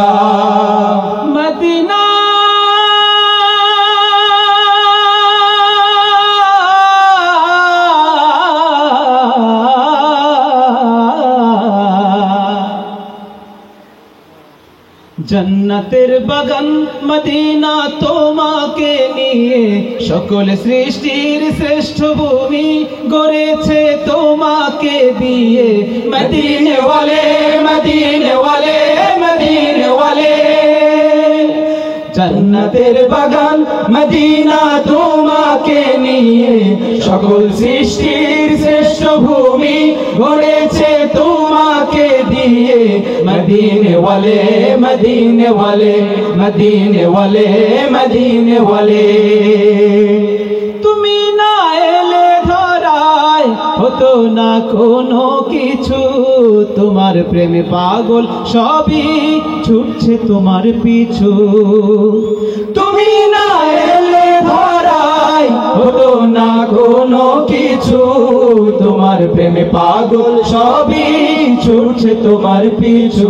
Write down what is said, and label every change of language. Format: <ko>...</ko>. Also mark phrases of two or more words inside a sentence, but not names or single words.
<bn>মদিনা জান্নাতের বাগান মদিনা তোমাকে নিয়ে, সকল সৃষ্টির শ্রেষ্ঠ ভূমি গড়েছে তোমাকে দিয়ে।</bn> <ur>مدینے والے، مدینے والے، مدینے والے.</ur> <bn>জান্নাতের বাগান মদিনা তোমাকে নিয়ে, সকল সৃষ্টির শ্রেষ্ঠ ভূমি গড়েছে তোমাকে দিয়ে।</bn> <ur>مدینے والے، مدینے والے، مدینے والے، مدینے والے.</ur> <bn>তুমি না এলে ধরায় হতো না কোনো কিছু, তুমহার প্রেমে পাগল সবই ছুটছে তোমার পিছু। তুমি না এলে ধরায় হতো না কোনো কিছু, তোমার প্রেমে পাগল সবই ছুটছে তোমার পিছু।</bn>